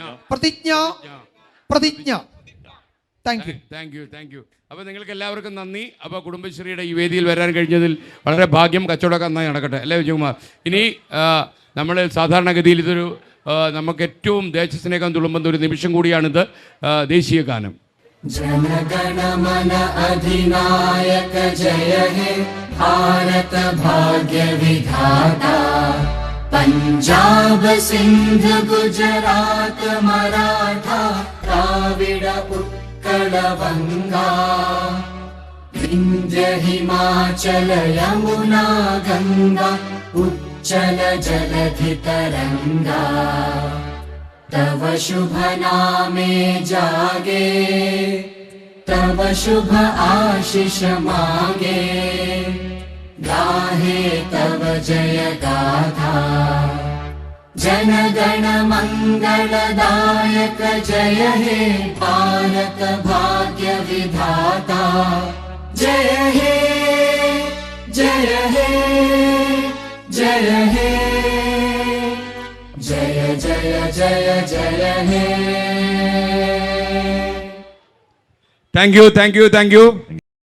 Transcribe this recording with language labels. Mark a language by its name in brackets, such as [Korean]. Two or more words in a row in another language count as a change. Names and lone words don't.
[Malayalam] പ്രതിജ്ഞ പ്രതിജ്ഞ. [English] thank you. thank you. [Malayalam] അപ്പോൾ നിങ്ങൾക്ക് എല്ലാവർക്കും നന്ദി. അപ്പോൾ കുടുംബശ്രീയുടെ ഈ വേദിയിൽ വരാൻ കഴിഞ്ഞതിൽ വളരെ ഭാഗ്യം. കച്ചവടമൊക്കെ നന്നായി നടക്കട്ടെ അല്ലേ വിജയകുമാർ? ഇനി നമ്മൾ സാധാരണഗതിയിൽ ഇതൊരു നമുക്ക് ഏറ്റവും ദേശസ്നേഹം തുളുമ്പുന്ന ഒരു നിമിഷം കൂടിയാണിത്. ദേശീയ ഗാനം. [Bangla] জনগণমন অধিনায়ক জয় হে ভারত ভাগ্য বিধাতা পঞ্জাব সিন্ধু গুজরাট মরাঠা দ্রাবিড় উৎকল বঙ্গ বিন্ধ্য হিমাচল যমুনা গঙ্গা উচ্ছল জলধি তরঙ্গ তব শুভ নামে জাগে তব শুভ আশিস মাগে গাহে তব জয় গাথা জনগণ মঙ্গলদায়ক জয় হে ভারত ভাগ্য বিধাতা জয় হে জয় হে জয় হে জয় জয় জয় জয় হে. [English] thank you.